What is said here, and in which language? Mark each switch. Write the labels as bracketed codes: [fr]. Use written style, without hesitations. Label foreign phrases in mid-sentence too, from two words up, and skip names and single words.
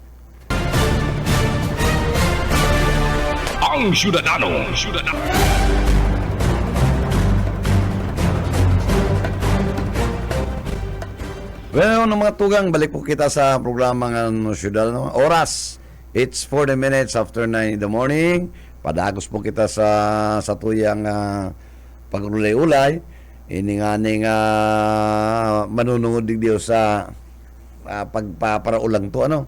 [bik] Ang Ciudadano. Well, ng mga tugang, balik po kita sa programa ng Ciudadano. Oras, [en] it's 40 minutes after 9 in the morning. [bik] Padagos po kita sa tuyang pagulay-ulay. Ini nga ning manunungod digdiyo sa pagpaparaulang to, ano?